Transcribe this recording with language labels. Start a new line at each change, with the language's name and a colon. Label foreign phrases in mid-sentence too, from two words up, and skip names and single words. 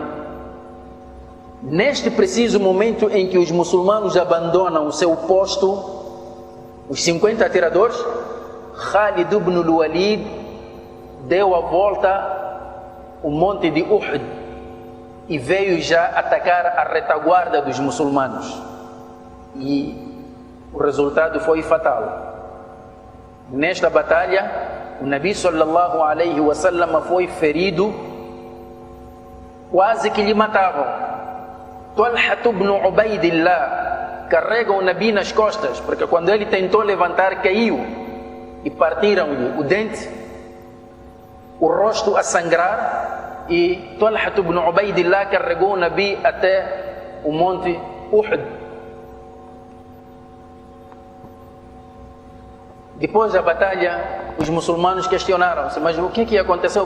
Portuguese: Neste preciso momento em que os muçulmanos abandonam o seu posto, os 50 atiradores, Khalid ibn Walid deu a volta o monte de Uhud e veio já atacar a retaguarda dos muçulmanos. e o resultado foi fatal. Nesta batalha, o Nabi
Arabic: صلى الله عليه وسلم
Portuguese: foi ferido, quase que lhe matavam. Talha ibn Ubaidillah carrega o Nabi nas costas, porque quando ele tentou levantar, caiu e partiram-lhe o dente, o rosto a sangrar, e Talha ibn Ubaidillah carregou o Nabi até o monte Uhud. Depois da batalha, os muçulmanos questionaram-se: mas o que aconteceu?